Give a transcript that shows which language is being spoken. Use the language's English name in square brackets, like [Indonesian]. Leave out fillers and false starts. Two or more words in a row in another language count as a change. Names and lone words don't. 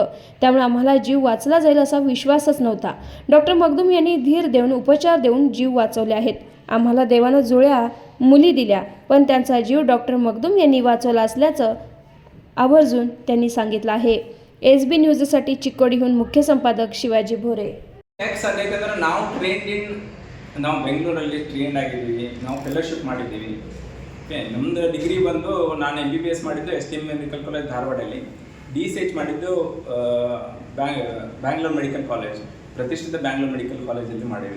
[Marathi] त्यामुळे आम्हाला जीव वाचला जाईल असा विश्वासच नव्हता. डॉक्टर मगदूम यांनी धीर देऊन उपचार देऊन जीव वाचवले आहेत. आम्हाला देवानं जुळ्या मुली दिल्या, पण त्यांचा जीव डॉक्टर मगदूम यांनी वाचवला असल्याचं आवर्जून त्यांनी सांगितलं आहे. SB न्यूजसाठी चिकोडीहून मुख्य संपादक शिवाजी भोरे. [Kannada] ನಾವು ಬೆಂಗಳೂರಲ್ಲಿ ಟ್ರೈನ್ ಆಗಿದ್ದೀವಿ. ನಾವು ಫೆಲೋಶಿಪ್ ಮಾಡಿದ್ದೀವಿ. ಓಕೆ, ನಮ್ಮದು ಡಿಗ್ರಿ ಬಂದು ನಾನು MBBS ಮಾಡಿದ್ದು STM ಮೆಡಿಕಲ್ ಕಾಲೇಜ್ ಧಾರವಾಡಲ್ಲಿ. DCH ಮಾಡಿದ್ದು ಬ್ಯಾಂಗ್ಳೂರ್ ಮೆಡಿಕಲ್ ಕಾಲೇಜ್, ಪ್ರತಿಷ್ಠಿತ ಬ್ಯಾಂಗ್ಳೂರ್ ಮೆಡಿಕಲ್ ಕಾಲೇಜಲ್ಲಿ ಮಾಡಿದ್ದೀವಿ.